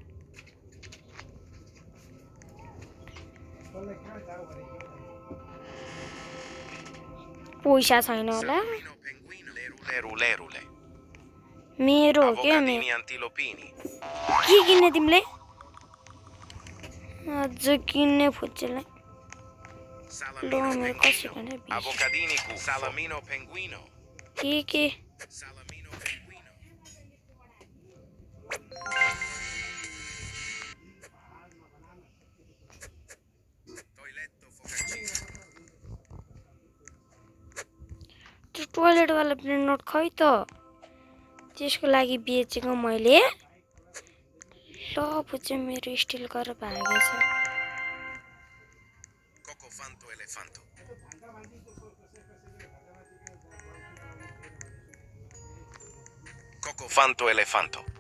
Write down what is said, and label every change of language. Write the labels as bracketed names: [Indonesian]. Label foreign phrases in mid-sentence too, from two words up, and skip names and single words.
[Nepali] पैसा छैन होला Lerule. मेरो के Avocadini antilopini. के किन्ने तिमीले अझ किन्ने फुच्चेलाई ल मेरो कसै भने Avocadini cu salamino penguino. के Salamino penguino. Toiletto focaccino. त्यो टोयलेट वाला ब्रेन नट खै त त्यसको लागि बेचेको मैले। ल फुच्चे मेरो स्टिल गरेर भागेछ। Cocofanto elefanto. Cocofanto elefanto.